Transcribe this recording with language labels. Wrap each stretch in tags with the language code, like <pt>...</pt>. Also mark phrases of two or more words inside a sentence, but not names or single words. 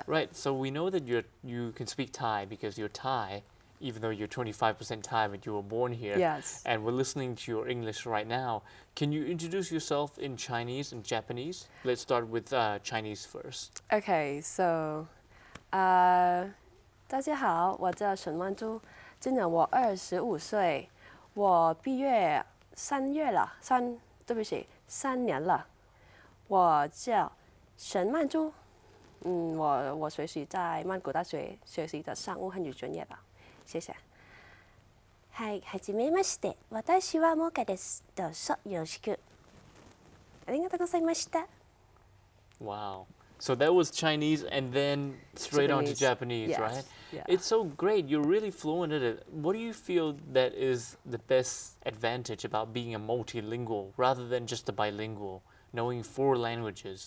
<en>Right. So we know that you can speak Thai because you're Thai, even though you're 25% Thai, but you were born here. Yes. And we're listening to your English right now. Can you introduce yourself in Chinese and Japanese? Let's start with Chinese first. Okay, so</en> <zh>大家好，我叫沈曼珠，今年我25岁，我毕业3月了，对不起，3年了。我叫沈曼珠，我学习在曼谷大学学习的商务汉语专业吧，谢谢。</zh> <ja>はい、はじめまして。私はモカです。どうぞよろしく。ありがとうございました。</ja> <en>Wow. So that was Chinese and then straight on to Japanese, Yes. right? Yeah. It's so great. You're really fluent at it. What do you feel that is the best advantage about being a multilingual rather than just a bilingual, knowing 4 languages?</en>